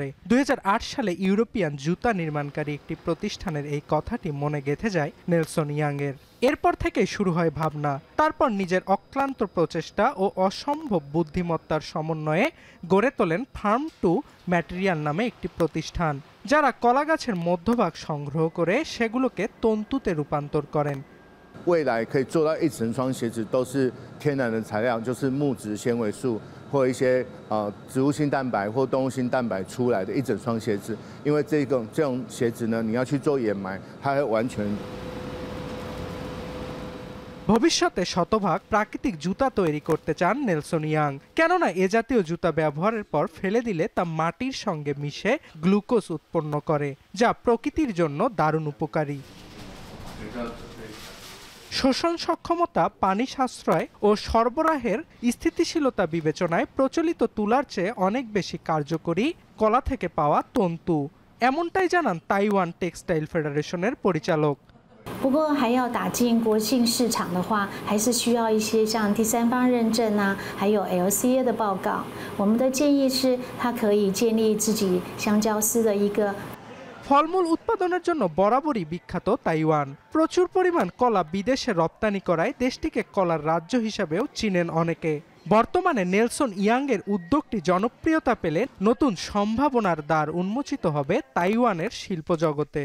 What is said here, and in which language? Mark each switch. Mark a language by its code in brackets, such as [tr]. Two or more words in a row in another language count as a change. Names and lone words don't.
[bn] 2008 সালে ইউরোপিয়ান জুতা নির্মাণকারী একটি প্রতিষ্ঠানের এই কথাটি মনে গেঁথে যায় নেলসন ইয়াংয়ের। এরপর থেকেই শুরু হয় ভাবনা। তারপর নিজের অক্লান্ত প্রচেষ্টা ও অসম্ভব বুদ্ধিমত্তার সমন্বয়ে গড়ে তোলেন ফার্ম টু ম্যাটেরিয়াল নামে একটি প্রতিষ্ঠান, যারা কলা গাছের মধ্যভাগ সংগ্রহ করে সেগুলোকে তন্তুতে রূপান্তর করেন। [zh] 未来可以做到一整双鞋子都是天然的材料，就是木质纤维素或一些植物性蛋白或动物性蛋白出来的一整双鞋子。因为这种鞋子呢，你要去做掩埋，它会完全。 [bn] ভবিষ্যতে শতভাগ প্রাকৃতিক জুতা তৈরি করতে চান নেলসন ইয়াং, কেননা এ জাতীয় জুতা ব্যবহারের পর ফেলে দিলে তা মাটির সঙ্গে মিশে গ্লুকোজ উৎপন্ন করে, যা প্রকৃতির জন্য দারুণ উপকারী। শোষণ সক্ষমতা, পানি সাশ্রয় ও সরবরাহের স্থিতিশীলতা বিবেচনায় প্রচলিত তুলার চেয়ে অনেক বেশি কার্যকরী কলা থেকে পাওয়া তন্তু। এমনটাই জানান তাইওয়ান টেক্সটাইল ফেডারেশনের পরিচালক। [zh] 不过还要打进国际市场的话，还是需要一些像第三方认证啊，还有 LCA 的报告。我们的建议是，它可以建立自己香蕉丝的一个。 [bn] ফলমূল উৎপাদনের জন্য বরাবরই বিখ্যাত তাইওয়ান। প্রচুর পরিমাণ কলা বিদেশে রপ্তানি করায় দেশটিকে কলার রাজ্য হিসাবেও চিনেন অনেকে। বর্তমানে নেলসন ইয়াংয়ের উদ্যোগটি জনপ্রিয়তা পেলে নতুন সম্ভাবনার দ্বার উন্মোচিত হবে তাইওয়ানের শিল্প জগতে।